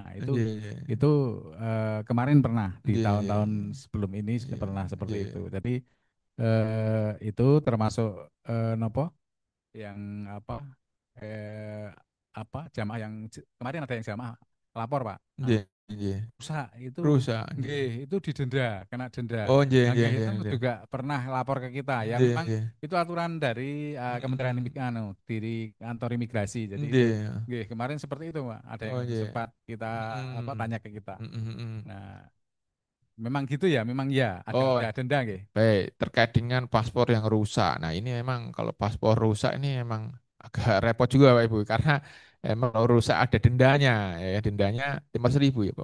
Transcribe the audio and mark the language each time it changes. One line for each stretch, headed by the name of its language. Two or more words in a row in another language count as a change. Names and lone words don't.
Indonesian: Nggih, nggih. itu kemarin pernah di Nggih, nggih, tahun-tahun nggih. sebelum ini Nggih, pernah seperti nggih. itu. Jadi itu termasuk nopo yang apa eh, jamaah yang kemarin ada yang jamaah lapor Pak. Nggih, nggih. Rusak itu Rusak, nggih. nggih, itu didenda, kena denda. Oh, nggih, Nah, nggih, nggih nggih, itu nggih. juga pernah lapor ke kita. Ya Nggih, memang nggih. itu aturan dari Kementerian Mm-mm. Diri kantor imigrasi. Jadi itu Nggih. nggih kemarin seperti itu, Pak. Ada yang Oh, nggih. sempat kita Mm-mm. tanya ke kita. Mm-mm. Nah, memang gitu ya, memang ya Oh, ada denda nggih. baik, terkait dengan paspor yang rusak. Nah, ini memang kalau paspor rusak ini memang agak repot juga Pak Ibu, karena emang kalau rusak ada dendanya, ya dendanya 500.000 ya Pak.